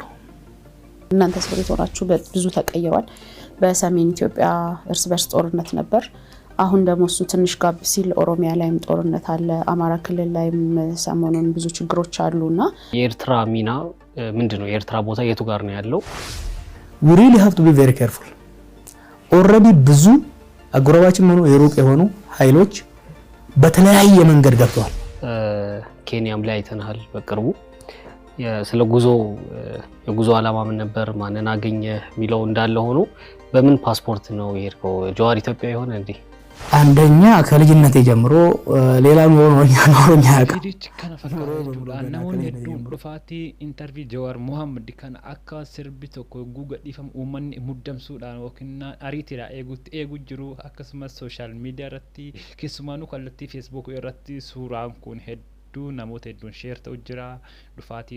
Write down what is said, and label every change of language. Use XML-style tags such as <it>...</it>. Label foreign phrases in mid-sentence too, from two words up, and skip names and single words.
<am>እናንተ ሰዎች ሆናችሁ ብዙ ተቀይሯል በሰሜን ኢትዮጵያ እርስ በርስ ጦርነት ነበር አሁን ደግሞ እሱ ትንሽ ጋብ ሲል ኦሮሚያ ላይም ጦርነት አለ አማራ ክልል ላይም ሰሞኑን ብዙ ችግሮች አሉና የኤርትራ ሚና ምንድነው የኤርትራ ቦታ የቱ ጋር ነው ያለው</am> <en>we really have to be very careful already</en> <am>ብዙ አጎራባችን ሆኖ የሩቅ የሆኑ ኃይሎች በተለያየ መንገድ ገብቷል ኬንያም ላይ አይተናል በቅርቡ ስለ የጉዞ ዓላማ ምን ነበር ማንና አገኘ ሚለው እንዳለ ሆኖ በምን ፓስፖርት ነው የሄድከው ጃዋር ኢትዮጵያ ይሆን እንዴ አንደኛ ከልጅነቴ ጀምሮ ሌላም ሆኖኛ</am> <om>ዲች kana fakkaatu namoonni hedduun dhufaati interview Jawaar Mohammed kana akka sirbi tokko guuga dhifam uummanni muddamsuudhaan yookiin ariitira eegu jiru akkasumas</om> <en>social media</en> <om>irratti keessumaanu kallattii Facebook irratti suuraan kun hedduu namoota hedduun share ta'u jira dhufaati</om>